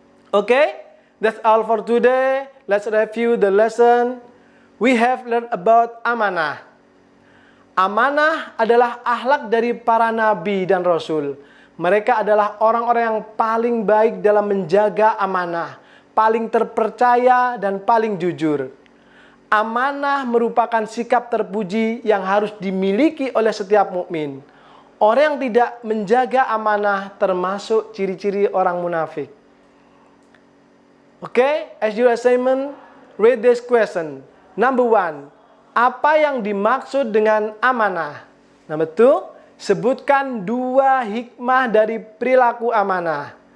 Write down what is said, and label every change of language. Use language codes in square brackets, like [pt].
[en] Okay, that's all for today. Let's review the lesson. We have learned about amanah. [id] Amanah adalah akhlak dari para nabi dan rasul. Mereka adalah orang-orang yang paling baik dalam menjaga amanah, paling terpercaya dan paling jujur. Amanah merupakan sikap terpuji yang harus dimiliki oleh setiap mukmin. Orang yang tidak menjaga amanah termasuk ciri-ciri orang munafik. [en] Okay, as your assignment, read this question. Number 1, [id] apa yang dimaksud dengan amanah? [en] Number 2, [id] sebutkan 2 hikmah dari perilaku amanah.